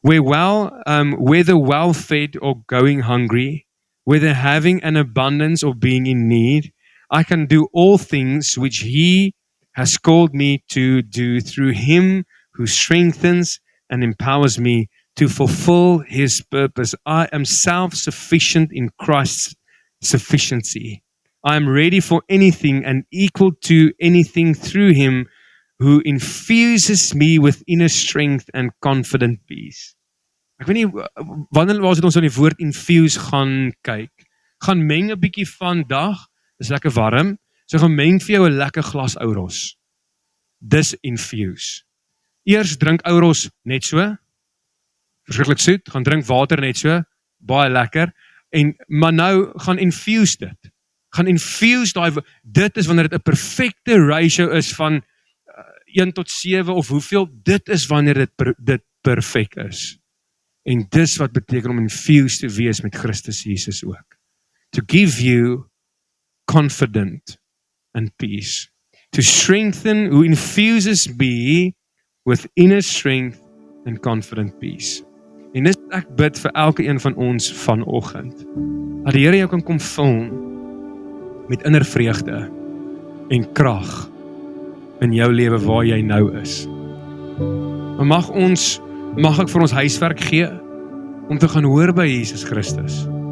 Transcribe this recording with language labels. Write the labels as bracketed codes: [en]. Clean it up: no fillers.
[en] Whether well-fed or going hungry, whether having an abundance or being in need, I can do all things which He has called me to do through Him who strengthens and empowers me to fulfill His purpose. I am self-sufficient in Christ's sufficiency. I am ready for anything and equal to anything through Him who infuses me with inner strength and confident peace. [af] Ek weet nie, wanneer was dit ons aan die woord infuse gaan kyk? Gaan meng 'n bietjie van dag, dis lekker warm, so gaan meng vir jou 'n lekker glas Ouros. Dis infuse. Eers drink Ouros net so, verskriklik soet, gaan drink water net so, baie lekker, maar nou gaan infuse dit. Gaan infuse dit is wanneer dit 'n perfekte ratio is van 1:7 of hoeveel, dit is wanneer dit perfek is. En dis wat beteken om infused te wees met Christus Jesus ook. [en] To give you confident and peace. To strengthen who infuses me with inner strength and confident peace. [af] En dis ek bid vir elke een van ons vanoggend. Dat die Here jou kan kom vul met inner vreugde en krag in jou lewe waar jy nou is. Maar mag ek vir ons huiswerk gee om te gaan hoor by Jesus Christus.